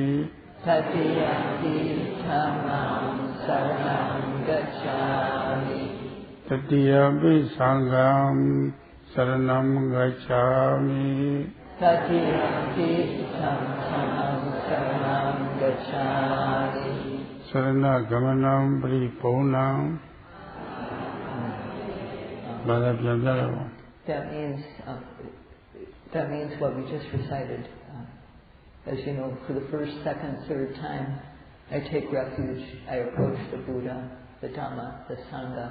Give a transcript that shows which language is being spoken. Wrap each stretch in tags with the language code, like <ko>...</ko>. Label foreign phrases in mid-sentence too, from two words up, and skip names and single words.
<pi>Tatiyampi Dhammam Saranam Gacchami. Tatiyampi Sangham Saranam Gacchami. Tatiyampi Sangham Saranam Gacchami. Sarana Gamanam Paripunam.</pi> <en>That means what we just recited. As you know, for the first, second, third time, I take refuge. I approach the Buddha, the Dhamma, the Sangha.</en>